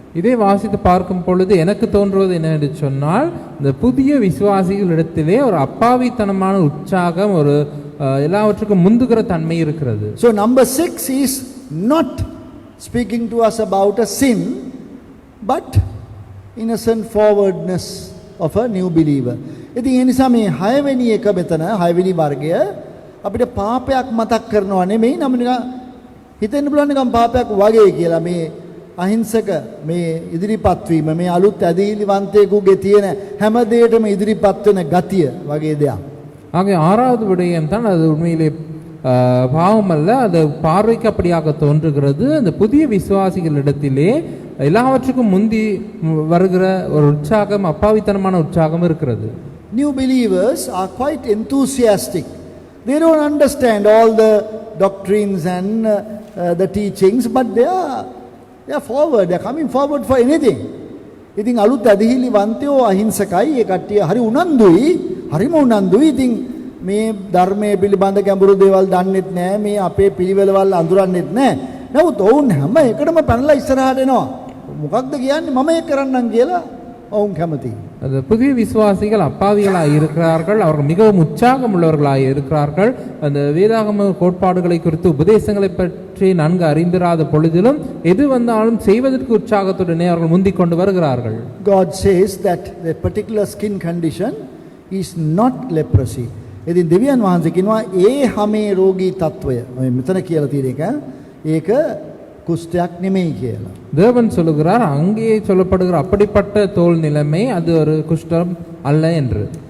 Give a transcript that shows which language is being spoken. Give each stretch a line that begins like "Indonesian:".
Tamil: இதை வாசித்து பார்க்கும் பொழுது எனக்கு தோன்றுவது என்னவென்று சொன்னால் இந்த புதிய விசுவாசிகளிடத்திலே ஒரு அப்பாவித்தனமான உற்சாகம் ஒரு எல்லாவற்றுக்கும் முந்துகிற தன்மை இருக்கிறது.
English: So number 6 is not speaking to us about a sin but innocent forwardness of a new believer.
Sinhala: ඉතින් ඒ නිසා මේ 6 වෙනි එක මෙතන 6 වෙනි වර්ගය අපිට පාපයක් මතක් කරනවා නෙමෙයි නම් නිකන් හිතෙන්න පුළුවන් නිකන් පාපයක් වගේ කියලා මේ අහිංසක මේ ඉදිරිපත් වීම මේ අලුත් ඇදහිලිවන්තයෙකුගේ තියෙන හැම දෙයකටම ඉදිරිපත් වෙන ගතිය වගේ දෙයක්.
Tamil: ஆக ஆறாவது விடயம் தான் அது உண்மையிலே பாவம் அல்ல, அது பார்வைக்கு அப்படியாக தோன்றுகிறது. அந்த புதிய விசுவாசிகளிடத்திலே எல்லாவற்றுக்கும் முந்தி வருகிற ஒரு உற்சாகம், அப்பாவித்தனமான உற்சாகம் இருக்கிறது.
English: New believers are quite enthusiastic. They don't understand all the doctrines and the teachings, but they are forward. They are coming forward for anything.
Sinhala: ඉතින් අලුත් ඇදහිලි වන්තයෝ අහිංසකයි. ඒ කට්ටිය හරි උනන්දුයි, හරිම උනන්දුයි. ඉතින් මේ ධර්මයේ පිළිබඳ ගැඹුරු දේවල් දන්නෙත් නැහැ, මේ අපේ පිළිවෙලවල් අඳුරන්නෙත් නැහැ. නමුත් ඔවුන් හැම එකටම පැනලා ඉස්සරහට එනවා. මොකක්ද කියන්නේ මම ඒක කරන්නම් කියලා ඔවුන් කැමතියි.
Tamil: அந்த புதிய விசுவாசிகள் அப்பாவிகளாய் இருக்கிறார்கள். அவர்கள் மிகவும் உற்சாகம் உள்ளவர்களாய் இருக்கிறார்கள். அந்த வேதாகம கோட்பாடுகளை குறித்து உபதேசங்களை பற்றி நன்கு அறிந்திராத பொழுதிலும் எது வந்தாலும் செய்வதற்கு உற்சாகத்துடனே அவர்கள் முந்திக் கொண்டு வருகிறார்கள்.
English: God says that the particular skin condition is not leprosy.
Sinhala: ඉතින් දෙවියන් වහන්සේ කියනවා ඒ හැමේ රෝගී තත්වය මෙතන කියලා තියෙන එක ඒක குஷ்டයක් නෙමෙයි කියලා.
Tamil: தேவன் சொல்லுகிறார் அங்கே சொல்லப்படுகிற அப்படிப்பட்ட தோல் நிலைமை அது ஒரு குஷ்டம் அல்ல என்று.